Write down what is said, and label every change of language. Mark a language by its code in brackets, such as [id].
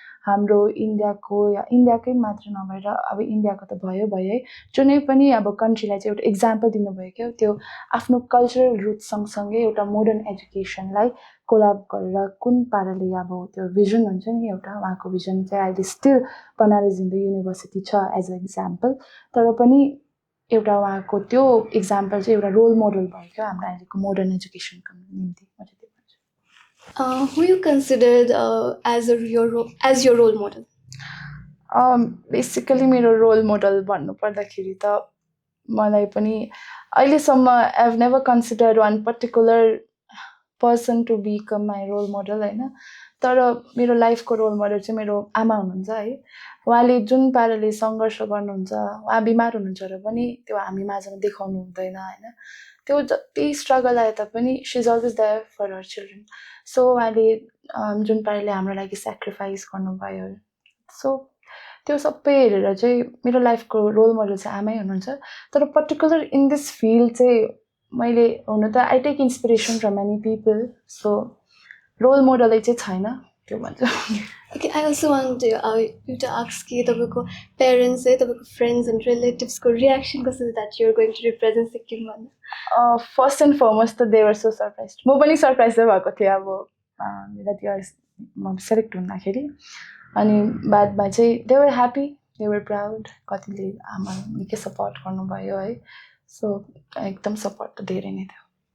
[ne] हाम्रो इन्डियाको या इन्डियाकै मात्र नभएर अब इन्डियाको त भयो है जुनै पनि अब कन्ट्रीलाई चाहिँ एउटा इक्जाम्पल दिनुभयो क्या त्यो आफ्नो कल्चरल रुट सँगसँगै एउटा मोडर्न एजुकेसनलाई कोलाब गरेर कुन पाराले अब त्यो भिजन हुन्छ नि एउटा उहाँको भिजन चाहिँ अहिले स्टिल बनारस हिन्दू युनिभर्सिटी छ [en] as a example [ne] तर पनि एउटा उहाँको त्यो इक्जाम्पल चाहिँ एउटा रोल मोडल भयो क्या हाम्रो अहिलेको मोडर्न एजुकेसनको निम्ति म चाहिँ त्यो भन्छु [en] Who you considered as your role model? [ne] Basically मेरो रोल मोडल भन्नुपर्दाखेरि त मलाई पनि अहिलेसम्म [en] I have never consider one particular person to become my role model [ne] होइन तर मेरो लाइफको रोल मोडल चाहिँ मेरो आमा हुनुहुन्छ है उहाँले जुन पाराले सङ्घर्ष गर्नुहुन्छ उहाँ बिमार हुनुहुन्छ र पनि त्यो हामी माझमा देखाउनु हुँदैन होइन त्यो जति स्ट्रगल आए तापनि [en] she is always there for her children [ne] so उहाँले जुन पाराले हाम्रो लागि सेक्रिफाइस गर्नुभयो सो त्यो सबै हेरेर चाहिँ मेरो लाइफको रोल मोडल चाहिँ आमै हुनुहुन्छ तर [en] particular in this field [ne] चाहिँ मैले हुन त [en] I take inspiration from many people [ne] so role मोडलै चाहिँ छैन त्यो भन्छु [en] Okay, I also want you to ask [ne] कि तपाईँको [en] parents [ne] है तपाईँको [en] friends and relatives को reaction [ne] कस्तो छ [en] that you're going to represent Sikkim [ne] भन्दा [en] first and foremost [ne] त [en] they were so surprise [ne] म पनि सरप्राइज भएको थिएँ अब मेरो त्यो म सेलेक्ट हुँदाखेरि अनि बादमा चाहिँ [en] they were happy they were proud [ne] कतिले आमा निकै सपोर्ट गर्नुभयो है सो एकदम सपोर्ट त धेरै नै थियो